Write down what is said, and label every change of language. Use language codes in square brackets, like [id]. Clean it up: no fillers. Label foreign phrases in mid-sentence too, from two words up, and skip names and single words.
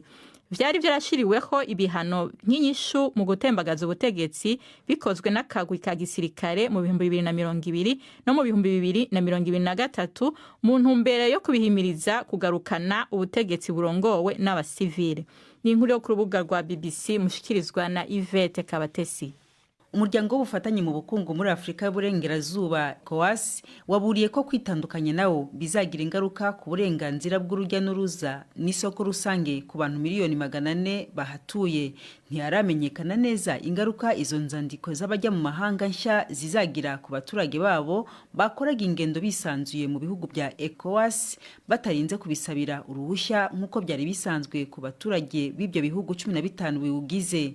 [rn] Vyari vyarashiriweho ibihano nk'inyishu mu gutembagaza ubutegetsi bikozwe n'akagwi ka gisirikare mu 2020 no mu 2023 mu ntumbero yo kubihimiriza kugarukana ubutegetsi burongowe n'abasivile. Ni inkuru yo ku rubuga rwa BBC mushikirizwa na Yvette Kabatesi. [rw] Umuryango w'ubufatanye mu bukungu muri Afrika y'Uburengerazuba ECOWAS waburiye ko kwitandukanya nawo bizagira ingaruka ku burenganzira bw'urujya n'uruza n'isoko rusange ku bantu miliyoni 400 bahatuye. Ntiharamenyekana neza ingaruka izo nzandiko z'abajya mu mahanga nshya zizagira ku baturage babo bakoraga ingendo bisanzuye mu bihugu bya ECOWAS batarinze kubisabira uruhushya nk'uko byari bisanzwe ku baturage b'ibyo bihugu 15 biwugize.